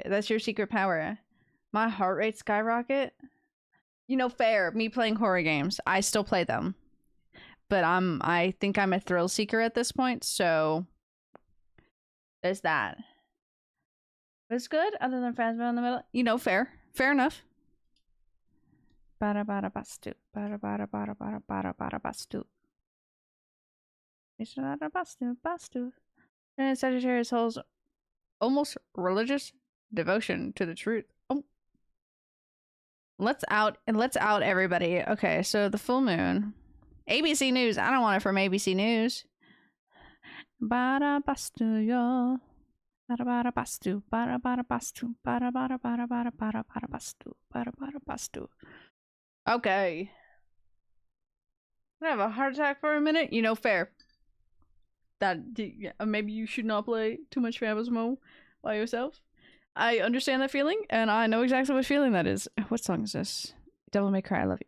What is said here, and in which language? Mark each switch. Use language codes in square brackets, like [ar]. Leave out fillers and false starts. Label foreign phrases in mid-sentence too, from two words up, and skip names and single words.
[en] That's your secret power. My heart rate skyrocket. You know, fair. Me playing horror games. I still play them. But I think I'm a thrill seeker at this point, so there's that. It's good, other than Phasma in the middle. You know, fair. Fair enough. [sv] Bada bada bastu. Bada bada bada bada bada bada bastu. [en] It's not a bastu. And Sagittarius holds almost religious devotion to the truth. Oh. Let's out everybody. Okay, so the full moon. ABC News. I don't want it from ABC News. [sv] Bada bastu yo. Bada bada bastu. Bada bada bastu. Bada bada bada bada bada bada bastu. Bada bada bastu. [en] Okay. I have a heart attack for a minute. You know, fair. That maybe you should not play too much Phasmo by yourself. I understand that feeling, and I know exactly what feeling that is. What song is this? Devil May Cry, I love you.